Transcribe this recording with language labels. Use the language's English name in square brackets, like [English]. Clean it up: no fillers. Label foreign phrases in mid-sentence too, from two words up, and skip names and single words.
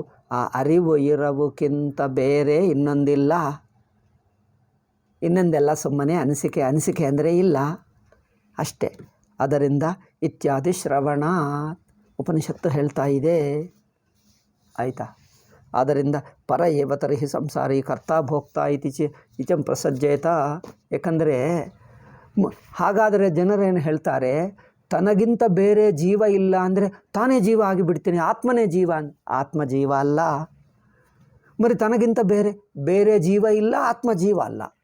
[Kannada] ಆ ಅರಿವು ಇರವುಕ್ಕಿಂತ ಬೇರೆ ಇನ್ನೊಂದೆಲ್ಲ ಸುಮ್ಮನೆ ಅನಿಸಿಕೆ ಅಂದರೆ ಇಲ್ಲ ಅಷ್ಟೇ. ಅದರಿಂದ ಇತ್ಯಾದಿ ಶ್ರವಣ ಉಪನಿಷತ್ತು ಹೇಳ್ತಾ ಇದೆ, ಆಯಿತಾ. [Sanskrit] ಆದ್ದರಿಂದ ಪರ ಏವ ತರ್ಹಿ ಸಂಸಾರಿ ಕರ್ತ ಭೋಕ್ತ ಇಚಂ ಪ್ರಸಜ್ಜೇತ. [Kannada] ಏಕೆಂದರೆ ಹಾಗಾದರೆ ಜನರೇನು ಹೇಳ್ತಾರೆ, ತನಗಿಂತ ಬೇರೆ ಜೀವ ಇಲ್ಲ ಅಂದರೆ ತಾನೇ ಜೀವ ಆಗಿಬಿಡ್ತೀನಿ, ಆತ್ಮನೇ ಜೀವ. ಆತ್ಮ ಜೀವ ಅಲ್ಲ. మరి ತನಗಿಂತ ಬೇರೆ ಜೀವ ಇಲ್ಲ, ಆತ್ಮ ಜೀವ ಅಲ್ಲ.